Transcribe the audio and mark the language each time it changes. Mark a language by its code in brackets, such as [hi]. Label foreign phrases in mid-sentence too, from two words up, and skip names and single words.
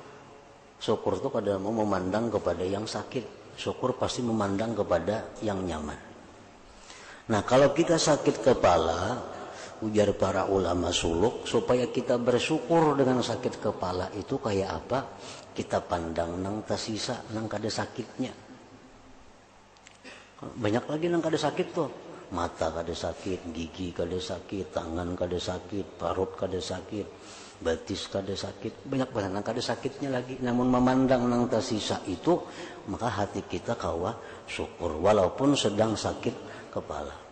[bjn] Syukur itu kadang mau memandang kepada yang sakit. [id] Syukur pasti memandang kepada yang nyaman. Nah, kalau kita sakit kepala, ujar para ulama suluk, supaya kita bersyukur dengan sakit kepala itu kayak apa? [bjn] Kita pandang nang tersisa, nang kada sakitnya. Banyak lagi nang kada sakit tuh. Mata kada sakit, gigi kada sakit, tangan kada sakit, parut kada sakit, batis kada sakit. Banyak banget nang kada sakitnya lagi. Namun memandang nang tersisa itu, maka hati kita kawa syukur walaupun sedang sakit kepala.